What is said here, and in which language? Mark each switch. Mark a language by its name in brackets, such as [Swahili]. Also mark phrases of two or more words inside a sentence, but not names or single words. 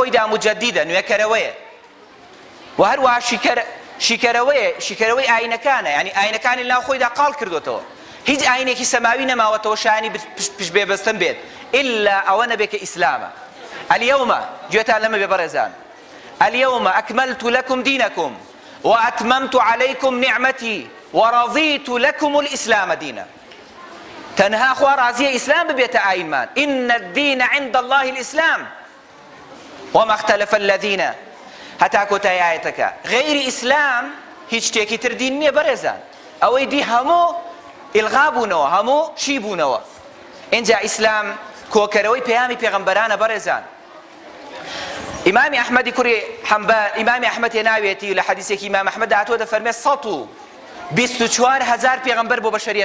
[Central Kurdish] خۆیدا مجەدیدە نوێکەرەوەیە و هەروەها شیکەرەوەی ئاینەکانە یعنی ئاینەکانی لەناو خۆیدا قاڵ کردوتەوە هیچ ئاینێکی سەماوی نەماوەتەوە شایانی پشت بێبەستن بێت ئللا ئەوە نەبێ کە ئیسلامە اليوم گوێتان لەمە بێ بەڕێزان [Arabic] اليوم أكملت لكم دينكم وأتممت عليكم نعمتي ورضيت لكم الإسلام دينا [Central Kurdish] تەنها خوا ڕازیە ئیسلام ببێتە ئاینمان [Arabic] إن الدين عند الله الإسلام وما اختلف الذين [Central Kurdish] هەتا کۆتایی ئاەتەکە غەیری ئیسلام هیچ شتێکی تر دین نییە بەڕێزان ئەوەی دی هەموو ئیلغا بوونەوە هەموو شی بوونەوە اینجا ئیسلام کۆکەرەوەی پەیامی پێغەمبەرانە بەڕێزان ئیمامی ئەحمەدی کوڕی حەنبەل ئیمامی ئەحمەد هێناوێتی لە حەدیثێکی ئیمام ئەحمەد هاتووە دەفەرمێت 124,000 پێغەمبەر بۆ بەشەریەت